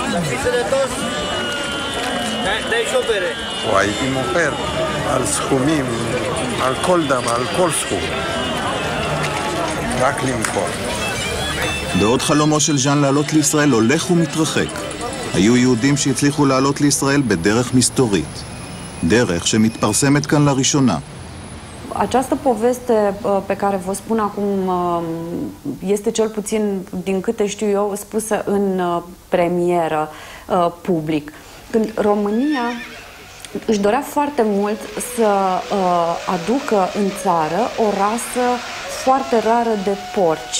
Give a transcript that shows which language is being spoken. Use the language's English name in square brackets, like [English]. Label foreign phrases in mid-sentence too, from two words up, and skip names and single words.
[Hebrew] הייתי מוכר על סכומים, על כל דם, על כל סכום. רק למכור. בעוד חלומו של ז'אן לעלות לישראל הולך ומתרחק. היו יהודים שהצליחו לעלות לישראל bederech מסתורית. דרך שמתפרסמת כאן לראשונה. [Romanian] Această poveste pe care vă spun acum este cel puțin, din câte știu eu, spusă în premieră public. Când România își dorea foarte mult să aducă în țară o rasă foarte rară de porci.